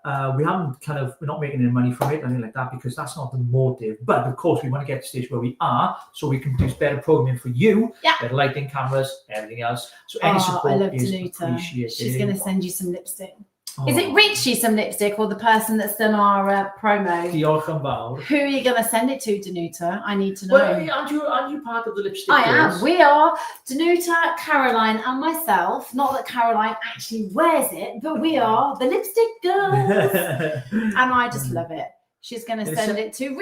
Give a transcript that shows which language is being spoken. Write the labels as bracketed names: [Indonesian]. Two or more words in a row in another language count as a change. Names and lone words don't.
[English] We're not making any money from it, anything like that, because that's not the motive. But of course, we want to get to the stage where we are, so we can produce better programming for you, better lighting, cameras, everything else. So any support is appreciated. She's going to send you some lipstick. Is it Richie some lipstick or the person that's done our promo? [Welsh] Diolch yn fawr. [English] Who are you going to send it to, Danuta? I need to know. Well, aren't you part of the lipstick I girls? am. We are. Danuta, Caroline and myself. Not that Caroline actually wears it, but we are the lipstick girls. And I just love it. She's going to send it to Rich.